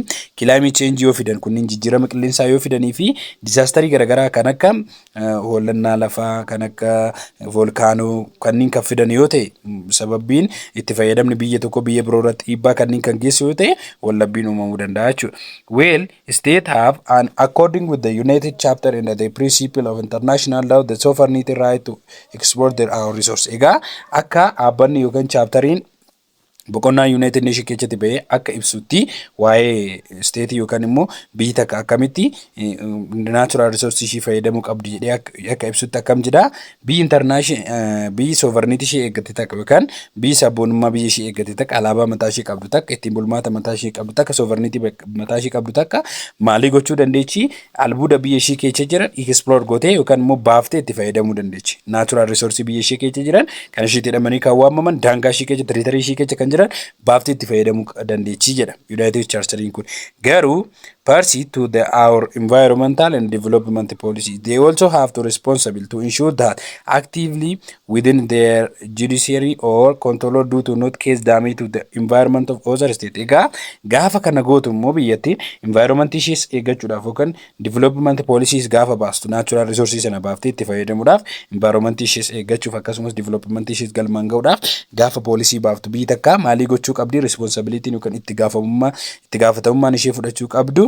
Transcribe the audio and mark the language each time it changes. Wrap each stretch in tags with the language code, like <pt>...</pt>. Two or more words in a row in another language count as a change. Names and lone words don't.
<en>Climate change</en> <om>yoo fidan kunniin jijjiirama qilleensaa yoo fidanii fi disaasterii garaagaraa kan akka hollannaa lafaa, kan akka volkaanoo kanneen kan fidan yoo ta'e sababbiin itti fayyadamni biyya tokko biyya biroo irratti dhiibbaa kanneen kan geessu yoo ta'e wallabbiin uumamuu danda'a jechuudha.</om> <en>Well, state have and according with the United Chapter and the principle of international law the sovereignty right to exploit their own resource.</en> <om>Egaa akka dhaabbanni yookaan chaaptariin boqonnaa United Nation keessatti bahee akka ibsutti waa'ee state yookaan immoo biyyi takka akkamitti</om> <en>natural resource</en> <om>ishii fayyadamuu qabdi jedhee akka ibsutti akkam jedha. Biyyi sovereignty ishee eeggate takka yookaan biyyi sabboonummaa biyya ishee eeggate takka alaabaa mataa ishee qabdu takka ittiin bulmaata mataa ishee qabdu takka sovereignty mataa ishee qabdu takka maalii gochuu dandeechi? Albuuda biyya ishee keessa jiran explore gootee yookaan immoo baaftee itti fayyadamuu dandeechi.</om> <en>Natural resource</en> <om>biyya ishee keessa jiran kan ishee jedhamanii kan waamaman daangaa ishee keessa territory ishee keessa kan jiran baaftee itti fayyadamuu dandeechi jedha United Chartering kun.</om> <en>Garuu pursuant to our environmental and development policy, they also have to responsible to ensure that actively within their judiciary or control due to not cause damage to the environment of other state.</en> <om>Egaa gaafa kana gootu immoo biyyattiin environment ishees eeggachuudhaaf yookaan</om> <en>development policies</en> <om>gaafa baastu</om> <en>natural resources</en> <om>sana baaftee itti fayyadamuudhaaf environment ishees eeggachuuf akkasumas development ishees galmaan ga'uudhaaf gaafa policy baaftu biyyi takka maalii gochuu qabdi? Responsibility yookaan itti gaafatamummaan ishee fudhachuu qabdu.</om>